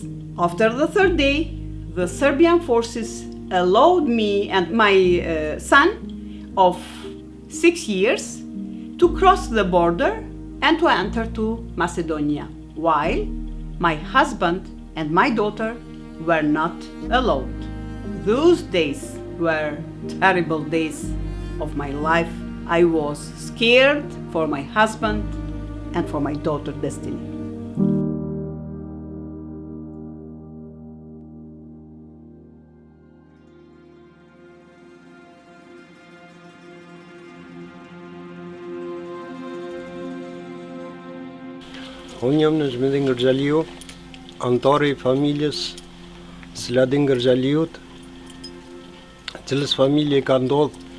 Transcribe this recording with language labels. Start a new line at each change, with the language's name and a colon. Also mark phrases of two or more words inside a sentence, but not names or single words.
English: After the third day, the Serbian forces allowed me and my son of 6 years to cross the border and to enter to Macedonia, while my husband and my daughter were not allowed. Those days were terrible days of my life. I was scared for my husband and for my daughter's destiny.
Albanian: Unë jam në Zhmedhin Gërxhaliu, antari i familjes Sladin Gërxhaliut, cilës familje ka ndodhë